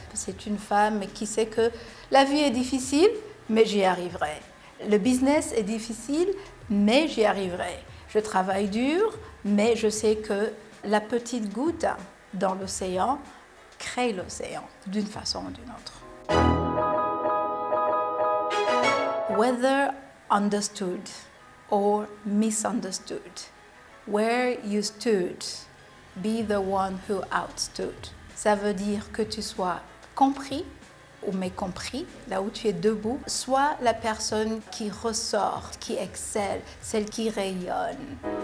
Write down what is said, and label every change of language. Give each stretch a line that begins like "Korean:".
French: C'est une femme qui sait que la vie est difficile, mais j'y arriverai. Le business est difficile, mais j'y arriverai. Je travaille dur, mais je sais que la petite goutte dans l'océan crée l'océan d'une façon ou d'une autre.
English: Whether understood or misunderstood, where you stood, be the one who outstood.
French: Ça veut dire que tu sois compris ou mécompris, là où tu es debout, sois la personne qui ressort, qui excelle, celle qui rayonne.